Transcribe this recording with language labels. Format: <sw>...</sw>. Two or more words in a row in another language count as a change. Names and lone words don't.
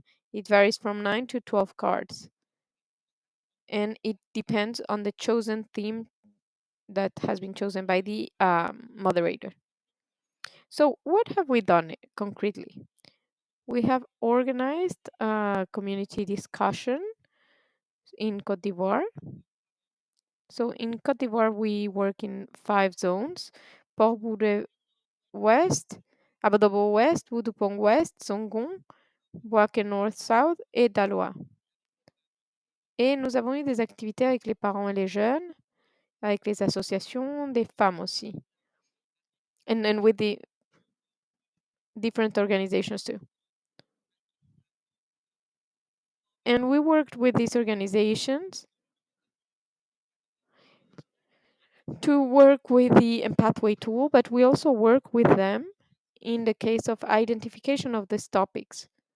<en>It varies from 9 to 12 cards, and it depends on the chosen theme that has been chosen by the moderator. So what have we done concretely? We have organized a community discussion in Cote d'Ivoire. So in Cote d'Ivoire, we work in 5 zones: Port Boudet West, Abodobo West, Woudupong West, Songon, Bouaké North South et Daloa.</en> <fr>Et nous avons eu des activités avec les parents et les jeunes, avec les associations, des femmes aussi.</fr> <en>And then with the different organizations too. And we worked with these organizations to work with the Empathway tool, but we also work with them in the case of identification of these topics.</en>